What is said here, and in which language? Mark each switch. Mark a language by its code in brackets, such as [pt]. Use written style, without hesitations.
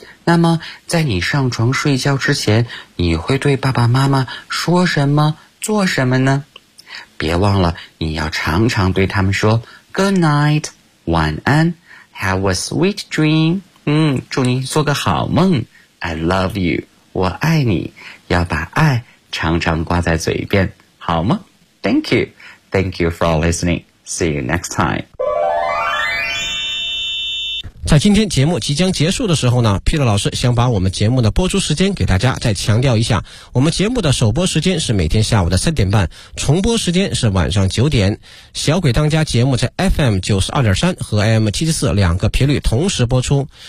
[zh] 那么在你上床睡觉之前，你会对爸爸妈妈说什么做什么呢？别忘了你要常常对他们说 [en] Good night, [zh] 晚安 [en] ,Have a sweet dream, [zh] 祝你做个好梦 [en] ,I love you, [zh] 我爱你，要把爱常常挂在嘴边，好吗 [en] ?Thank you for listening, see you next time. [zh] 在今天节目即将结束的时候呢 ,Peter 老师想把我们节目的播出时间给大家再强调一下，我们节目的首播时间是每天下午的3:30，重播时间是晚上9:00。小鬼当家节目在 FM92.3 和 AM74 两个频率同时播出。